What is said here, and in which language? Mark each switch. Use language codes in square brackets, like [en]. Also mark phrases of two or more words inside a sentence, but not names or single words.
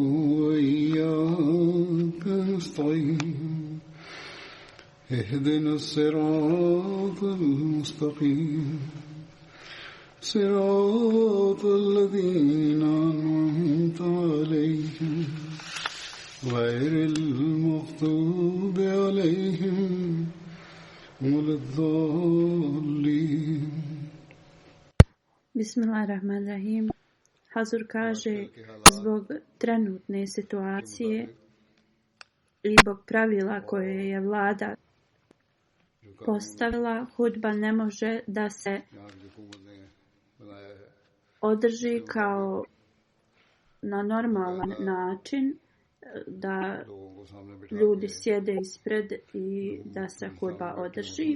[ar] وإياك نستعين اهدنا الصراط المستقيم صراط الذين أنعمت عليهم غير المغضوب عليهم ولا الضالين. Bismillahirrahmanirrahim. [bs] Hazur kaže, zbog trenutne situacije i zbog pravila koje je vlada postavila, hudba ne može da se održi kao na normalan način, da ljudi sjede ispred i da se hudba održi.